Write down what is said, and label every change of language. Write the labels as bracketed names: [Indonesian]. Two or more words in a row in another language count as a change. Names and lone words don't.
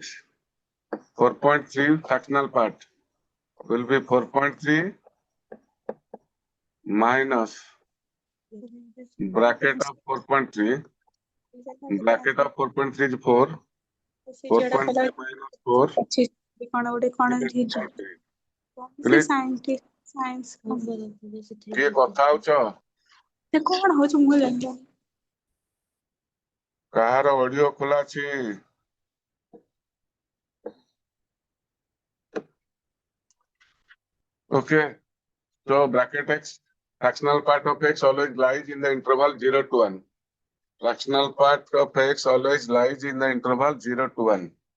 [English] 4.3 fractional part will be 4.3 minus bracket of 4.3. Bracket of 4.3 is 4. 4.3 minus 4. Please, [Odia] କିଏ କଥା ହଉଛ? କାହାର ଅଡିଓ ଖୋଲା ଅଛି? [English] Okay. So bracket x, fractional part of x always lies in the interval 0 to 1. Fractional part of x always lies in the interval 0 to 1.